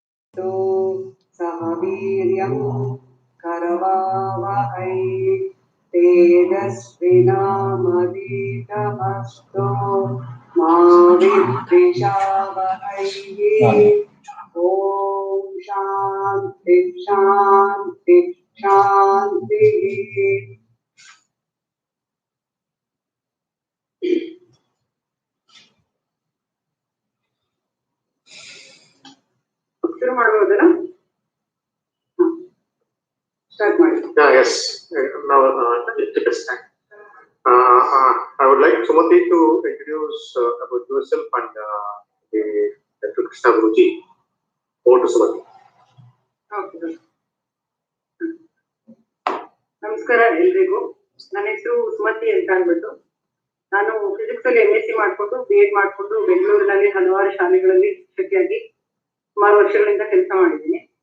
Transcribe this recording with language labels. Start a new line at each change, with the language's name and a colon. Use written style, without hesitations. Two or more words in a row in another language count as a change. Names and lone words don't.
Sanskrit: तो सह वीर्यं करवावहै तेजस्विनामधीतमस्तु मा विद्विषावहै ॐ शान्ति शान्ति शान्तिः।
Kannada: ಶುರು ಮಾಡಬಹುದಲ್ಲ? ಸ್ಟಾರ್ಟ್ ಮಾಡಿ.
English: Yes. Now it is time. I would like Sumati to introduce about yourself and Dr. Krishna Guruji. Over to Sumati.
Kannada: Okay. ನಮಸ್ಕಾರ ಎಲ್ರಿಗೂ. ನನ್ನ ಹೆಸರು ಸುಮತಿ ಅಂತ ಅಂದ್ಬಿಟ್ಟು, ನಾನು ಫಿಸಿಕ್ಸ್ ಅಲ್ಲಿ MSc ಮಾಡಿಕೊಂಡು BEd ಮಾಡಿಕೊಂಡು ಬೆಂಗಳೂರಿನಲ್ಲಿ ಹಲವಾರು ಶಾಲೆಗಳಲ್ಲಿ ಶಿಕ್ಷಕಿಯಾಗಿ ಸುಮಾರು ವರ್ಷಗಳಿಂದ ಕೆಲಸ ಮಾಡಿದ್ದೀನಿ.